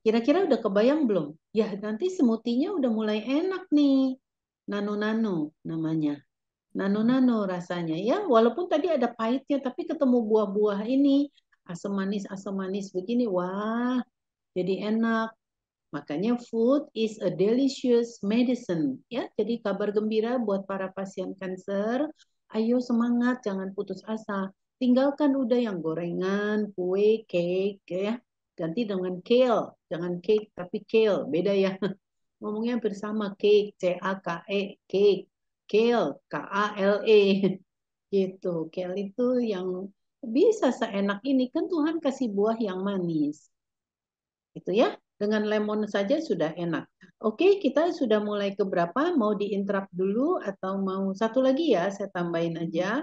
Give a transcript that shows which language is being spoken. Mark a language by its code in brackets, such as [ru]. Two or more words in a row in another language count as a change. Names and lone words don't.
[id] Kira-kira udah kebayang belum? Ya, nanti smoothie-nya udah mulai enak nih. Nano-nano namanya. Nano-nano rasanya. Ya, walaupun tadi ada pahitnya, tapi ketemu buah-buah ini. Asam manis begini. Wah, jadi enak. [en] Makanya food is a delicious medicine. [id] Ya, jadi kabar gembira buat para pasien kanker. Ayo semangat, jangan putus asa. Tinggalkan udah yang gorengan, kue, cake, ya. Ganti dengan kale. Jangan cake tapi kale. Beda ya. Ngomongnya bersama cake, C-A-K-E, cake. Kale, K-A-L-E. Gitu. Kale itu yang bisa seenak ini. Kan Tuhan kasih buah yang manis. Itu ya. Dengan lemon saja sudah enak. Oke, kita sudah mulai ke berapa? Mau diinterrupt dulu atau mau satu lagi ya? Saya tambahin aja.